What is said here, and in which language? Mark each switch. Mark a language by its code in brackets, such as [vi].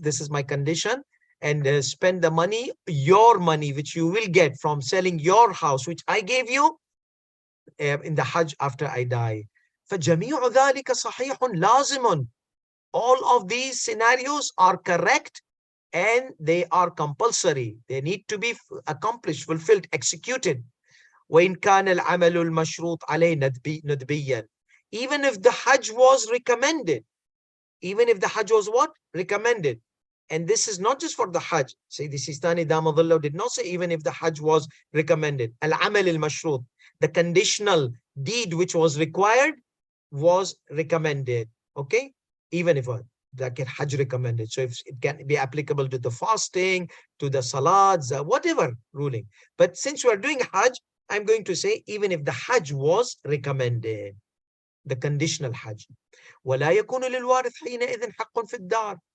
[en] This is my condition. And spend the money, your money, which you will get from selling your house, which I gave you in the Hajj after I die. [ar] فجميع ذلك صحيح لازم. [en] All of these scenarios are correct and they are compulsory. They need to be accomplished, fulfilled, executed. [ar] وإن كان العمل المشروط عليه ندبيا. [en] Even if the Hajj was recommended. Even if the Hajj was what? Recommended. And this is not just for the Hajj. Say the Sistani Damadullah did not say even if the Hajj was recommended. Al-amal al-mashrut. The conditional deed which was required was recommended. Okay? Even if like Hajj recommended. So if it can be applicable to the fasting, to the salats, whatever ruling. But since we are doing Hajj, I'm going to say even if the Hajj was recommended. The conditional Hajj. [ar] ولا يكون للوارث حينئذ حق في الدار.